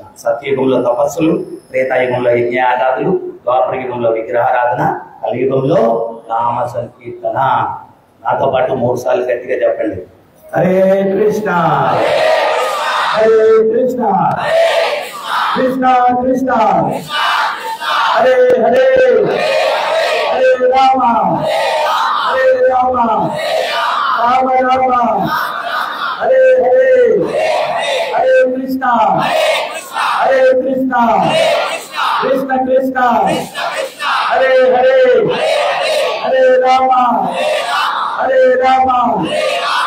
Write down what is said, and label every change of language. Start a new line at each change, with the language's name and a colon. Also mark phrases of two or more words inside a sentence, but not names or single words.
Telugu: సత్యయుగంలో తపస్సులు, త్రేతాయుగంలో యజ్ఞయాగాదులు, ద్వాపర యుగంలో విగ్రహారాధన, కలియుగంలో నామ సంకీర్తన. నాతో పాటు 3 సార్లు గట్టిగా చెప్పండి,
Sanskrit: హరే కృష్ణ హరే కృష్ణ కృష్ణ కృష్ణ హరే హరే, హరే రామ హరే రామ రామ రామ హరే హరే, హరే కృష్ణ హరే కృష్ణ కృష్ణ కృష్ణ హరే హరే, హరే రామ హరే రామ